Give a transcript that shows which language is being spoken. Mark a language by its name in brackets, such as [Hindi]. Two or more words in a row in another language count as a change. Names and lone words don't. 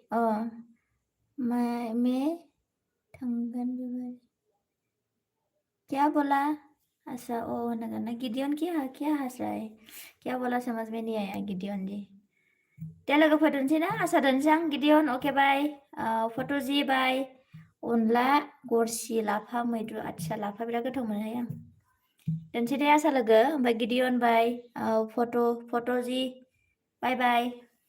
[Bodo] मैं थांगोन बिबारि। [Hindi] क्या बोला? अच्छा ओ होनगोन ना गिडियन क्या हंस रहा है? क्या बोला समझ में नहीं आया गिडियन जी। [Bodo] दे लोगोफोर दोनसै ना? आसा दोनसै आं गिडियन अके बाय। फट'जि बाय। अनला गरसि लाफा मैद्रु। आदसा लाफा बिराद गोथाव मोनोहाय आं। दोनसै दे आसा लोगो, ओमफ्राय गिडियन बाय। फट'जि बाय बाय।